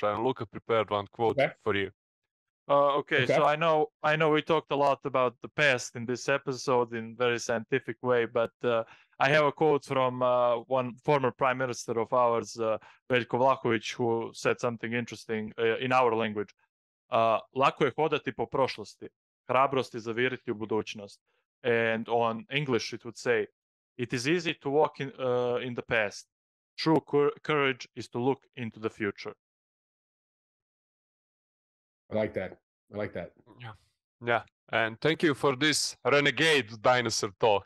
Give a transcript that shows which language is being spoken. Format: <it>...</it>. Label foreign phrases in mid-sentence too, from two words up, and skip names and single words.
<en>And Luca prepared one quote for you. Okay, so I know we talked a lot about the past in this episode in very scientific way, but I have a quote from one former prime minister of ours, Veljko Vlahović, who said something interesting in our language.</en> <sr>Lako je hodati po prošlosti, hrabrost je zaviriti u budućnost.</sr> <en>And on English it would say, it is easy to walk in the past. True courage is to look into the future. I like that. Yeah. And thank you for this renegade dinosaur talk.</en>